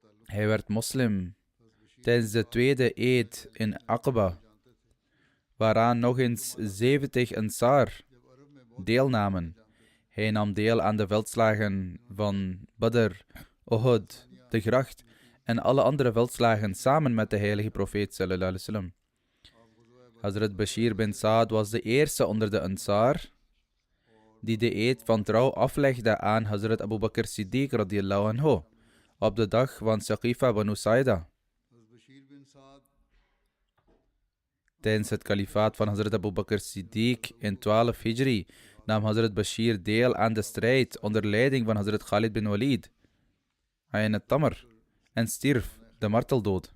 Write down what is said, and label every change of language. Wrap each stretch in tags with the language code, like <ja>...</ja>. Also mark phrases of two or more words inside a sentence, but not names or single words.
<nl>Hij werd moslim tijdens de tweede eed in Aqaba, waaraan nog eens 70 Ansar deelnamen. Hij nam deel aan de veldslagen van Badr, Uhud, de Gracht en alle andere veldslagen samen met de heilige profeet</nl> <ar>صلى الله عليه وسلم.</ar> <nl>Hazrat Bashir bin Saad was de eerste onder de Ansar die de eed van trouw aflegde aan Hazrat Abu Bakr Siddiq</nl> <ar>رضي الله عنه</ar> <nl>op de dag van Saqifa Banu Saida. Tijdens het kalifaat van Hazrat Abu Bakr Siddiq in 12 Hijri nam Hazrat Bashir deel aan de strijd onder leiding van Hazrat Khalid bin Walid, Ayn al-Tamr, en stierf de marteldood.</nl>